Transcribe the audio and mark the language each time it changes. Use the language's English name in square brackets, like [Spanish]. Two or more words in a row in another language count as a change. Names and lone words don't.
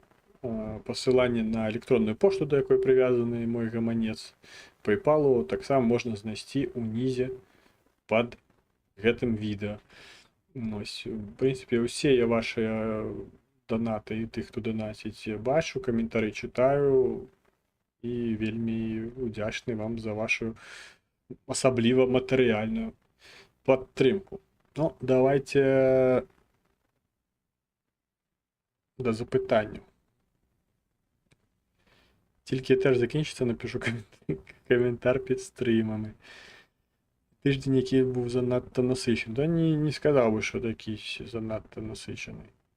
[Belarusian] Пасыланне на электронную пошту, да якой прывязаны мой гаманец PayPal, таксама можна знайсці ўнізе пад гэтым відэа. Ось, в прынцыпе, усе я вашыя данаты і тых, хто данаціць, бачу, каментары чытаю і вельмі удзячны вам за вашу асабліва матэрыяльную падтрымку. [Ukrainian] Ну, давайте до запитання. Тільки теж закінчиться, напишу коментар під стрімами. Тиждень, який був занадто насичений. Та не сказав би, що такий занадто насичений.